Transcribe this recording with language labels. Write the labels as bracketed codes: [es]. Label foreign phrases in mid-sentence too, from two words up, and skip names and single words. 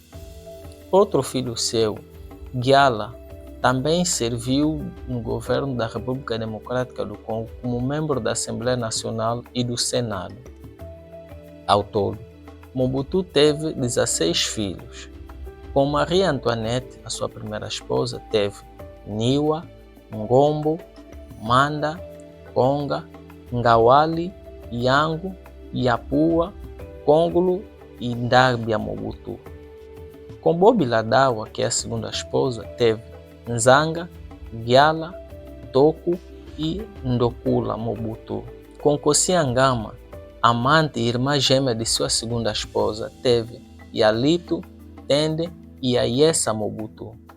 [pt] Outro filho seu, Gyala, também serviu no governo da República Democrática do Congo como membro da Assembleia Nacional e do Senado. Ao todo, Mobutu teve 16 filhos. Com Maria Antoinette, a sua primeira esposa, teve Niwa, Ngombo, Manda, Konga, Ngawali, Yango, Yapua, Kongolo e Ndabia Mobutu. Com Bobi Ladawa, que é a segunda esposa, teve Nzanga, Gyala, Toku e Ndokula Mobutu. Com Kossi Angama, amante e irmã gêmea de sua segunda esposa, teve Yalito, Tende e Ayesa Mobutu.